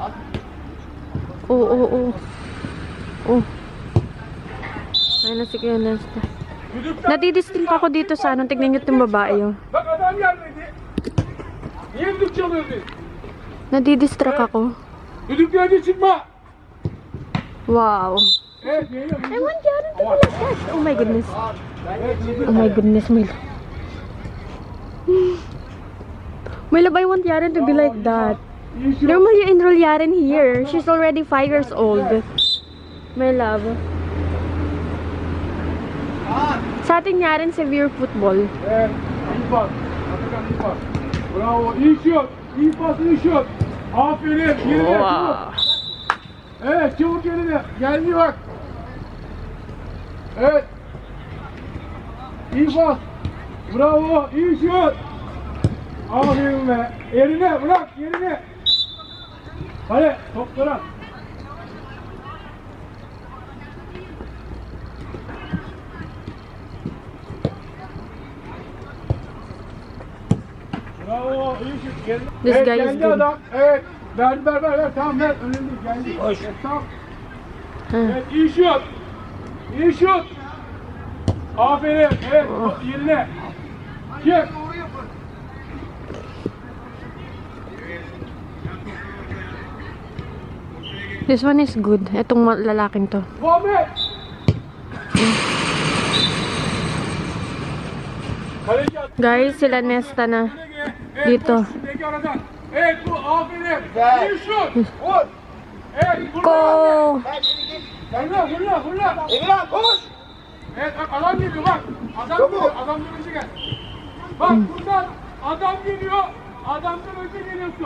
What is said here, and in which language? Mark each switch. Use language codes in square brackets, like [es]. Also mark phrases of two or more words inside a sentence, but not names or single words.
[tl] Oh. Ayun na si Kuya Nesta. Nadidistract ako dito sa anong. Tignan nyo itong babae, oh. [tr] Bak adam gelmedi. Niye düdük çalıyordu? [tl] Nadidistract ako. [tr] Düdüklerden çıkma. Wow. Evet, yayına. [en] I want Jaren to be like that. Oh my goodness. Oh my goodness, my love. My love, I want Jaren to be like that. Normally, you enroll Jaren here. She's already 5 years old. My love. [tl] Sa atin Jaren, [en] severe football. [tr] Evet, iyi pas. Atakan iyi pas. Bravo, iyi şut. İyi pas, iyi şut. Aferin, geride çabuk. Evet, çabuk geride. Geldi bak. Evet. İyi pas. Bravo, iyi şut. Aferin be. Yerine bırak yerine. Hadi toplara. Bravo. İyi şut. Geldi. [en] This [tr] Evet, [en] guy is [tr] geldi [en] good. [tr] adam. Evet. Ver. Tamam ver. Önemli değil. Geldi. Koş. Evet, tamam. Hı. Evet iyi şut. İyi şut. Aferin. Evet yerine. Çık. [en] This one is good. [tl] Etong lalaking to. [tr] Muhammed. Kaleci at. [tl] Guys, sila Nesta na. Dito. [tr] Şuradaki aradan. Evet bu aferin. Güzel. İyi şut. Vur. Evet vurla. [en] Go! [tr] Gel seni git. Vurla. Emirhan koş. Evet bak adam geliyor bak. Adam Çabuk. geliyor. Adam önce gel. Bak buradan adam geliyor. Adamdan önce geliyorsun.